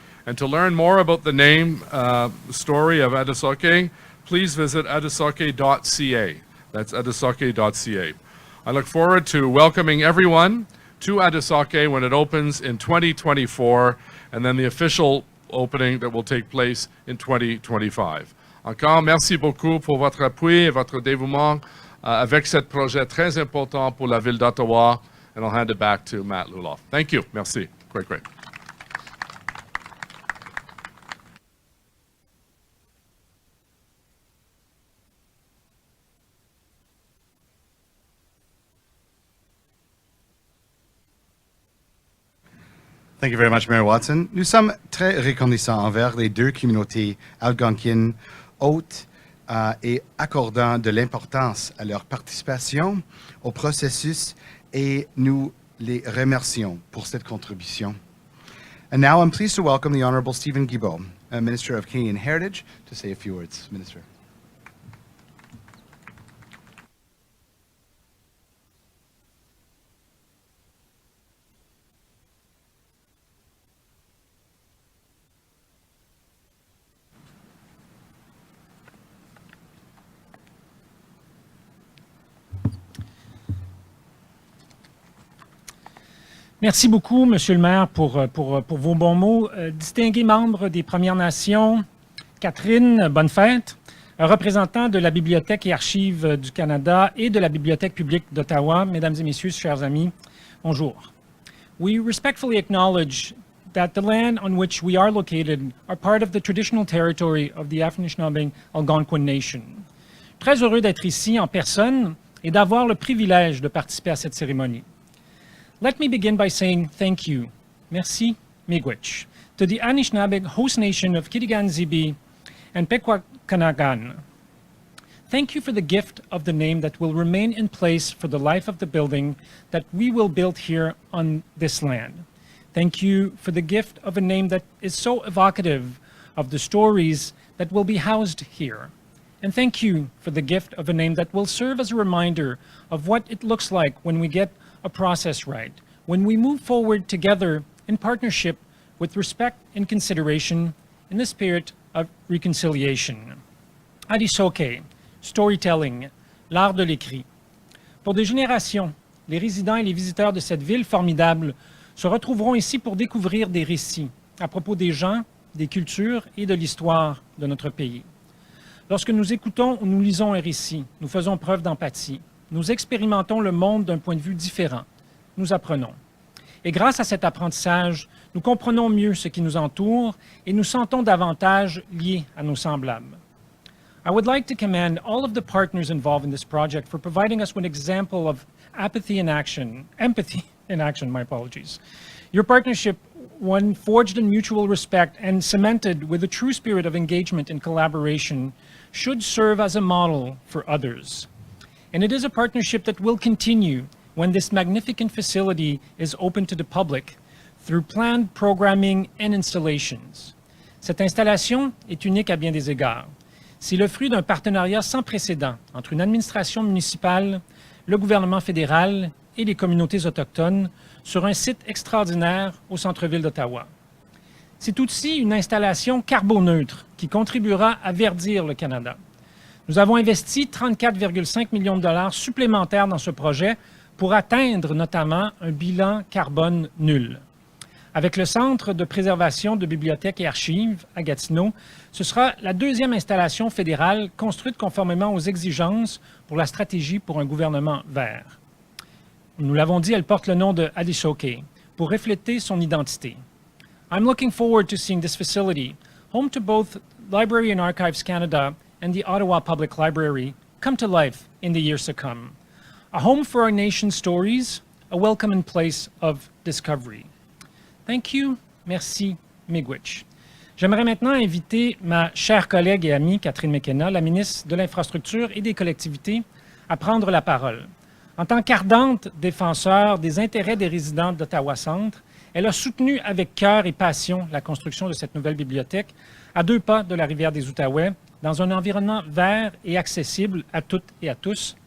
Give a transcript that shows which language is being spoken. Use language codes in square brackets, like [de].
[en] And to learn more about the name, story of Adisoke, please visit adisoke.ca. That's adisoke.ca. I look forward to welcoming everyone to Adisoke when it opens in 2024, and then the official opening that will take place in 2025. [fr] Encore, merci beaucoup pour votre appui et votre dévouement avec ce projet très important pour la ville d'Ottawa, [en] and I'll hand it back to Matt Luloff. Thank you. Merci. Great. Thank you very much, Mayor Watson. [fr] Nous sommes très reconnaissants envers les deux communautés algonquines hôtes et accordant de l'importance à leur participation au processus, et nous les remercions pour cette contribution. [en] And now I'm pleased to welcome the Honourable Stephen Gebo, Minister of Canadian Heritage, to say a few words. Minister. [fr] Merci beaucoup, Monsieur le maire, pour vos bons mots. Distingués membres des Premières Nations, Catherine, bonne fête. Représentants de la Bibliothèque et Archives du Canada et de la Bibliothèque publique d'Ottawa, mesdames et messieurs, chers amis, bonjour. [en] We respectfully acknowledge that the land on which we are located are part of the traditional territory of the Anishinaabe Algonquin Nation. [fr] Très heureux d'être ici en personne et d'avoir le privilège de participer à cette cérémonie. [en] Let me begin by saying thank you, merci, miigwech, to the Anishinābeg host nation of Kitigan-Zibi and Pikwakanagan. Thank you for the gift of the name that will remain in place for the life of the building that we will build here on this land. Thank you for the gift of a name that is so evocative of the stories that will be housed here. And thank you for the gift of a name that will serve as a reminder of what it looks like when we get a process right, when we move forward together in partnership with respect and consideration in the spirit of reconciliation. [fr] Adisoke, storytelling, l'art de l'écrit. Pour des générations, les résidents et les visiteurs de cette ville formidable se retrouveront ici pour découvrir des récits à propos des gens, des cultures et de l'histoire de notre pays. Lorsque nous écoutons ou nous lisons un récit, nous faisons preuve d'empathie. Nous expérimentons le monde d'un point de vue différent. Nous apprenons. Et grâce à cet apprentissage, nous comprenons mieux ce qui nous entoure et nous sentons davantage liés à nos semblables. [en] I would like to commend all of the partners involved in this project for providing us with an example of empathy in action, my apologies. Your partnership, one forged in mutual respect and cemented with a true spirit of engagement and collaboration, should serve as a model for others. And it is a partnership that will continue when this magnificent facility is open to the public through planned programming and installations. [fr] Cette installation est unique à bien des égards. C'est le fruit d'un partenariat sans précédent entre une administration municipale, le gouvernement fédéral et les communautés autochtones sur un site extraordinaire au centre-ville d'Ottawa. C'est aussi une installation carboneutre qui contribuera à verdir le Canada. Nous avons investi 34,5 millions de dollars supplémentaires dans ce projet pour atteindre notamment un bilan carbone nul. Avec le Centre de préservation de bibliothèques et archives à Gatineau, ce sera la deuxième installation fédérale construite conformément aux exigences pour la stratégie pour un gouvernement vert. Nous l'avons dit, elle porte le nom de Adisoke pour refléter son identité. [en] I'm looking forward to seeing this facility, home to both Library and Archives Canada and the Ottawa Public Library, come to life in the years to come. A home for our nation's stories, a welcoming place of discovery. Thank you, merci, miigwech. [fr] J'aimerais maintenant inviter ma chère collègue et amie Catherine McKenna, la ministre de l'Infrastructure et des Collectivités, à prendre la parole. En tant qu'ardente défenseur des intérêts des résidents d'Ottawa-Centre, elle a soutenu avec cœur et passion la construction de cette nouvelle bibliothèque à 2 pas de la rivière des Outaouais, dans un environnement vert et accessible à toutes et à tous.